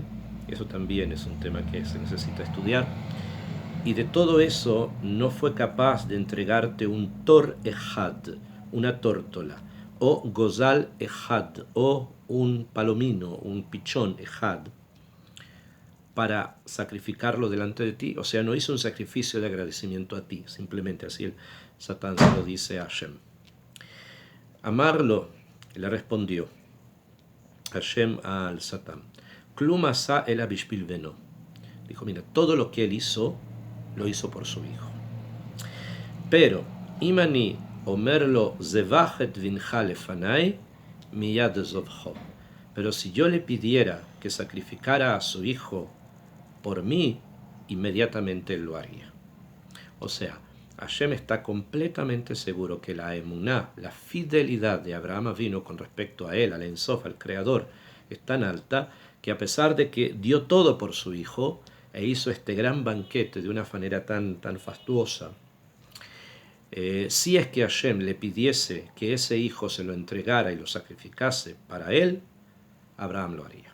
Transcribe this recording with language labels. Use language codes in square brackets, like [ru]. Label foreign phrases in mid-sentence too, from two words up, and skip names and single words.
[es] Eso también es un tema que se necesita estudiar. Y de todo eso no fue capaz de entregarte un [he] תור אחד, [es] una tórtola, o [he] גוזל אחד, [es] o un palomino, un pichón ejad, para sacrificarlo delante de ti. O sea, no hizo un sacrificio de agradecimiento a ti, simplemente así el Satán se lo dice a Hashem. [he] אמר לו, [es] le respondió Hashem al Satán: [he] כלום עשה אלא בשביל בנו. [es] Dijo, mira, todo lo que él hizo, lo hizo por su hijo. [he] Pero, אילו אני אומר לו זבח את בנך לפני מיד זובחו. [es] Pero si yo le pidiera que sacrificara a su hijo por mí, inmediatamente él lo haría. O sea, Hashem está completamente seguro que la emuná, la fidelidad de Abraham vino con respecto a él, al [he] אין סוף, [es] al Creador, es tan alta que a pesar de que dio todo por su hijo e hizo este gran banquete de una manera tan fastuosa, si es que Hashem le pidiese que ese hijo se lo entregara y lo sacrificase para él, Abraham lo haría.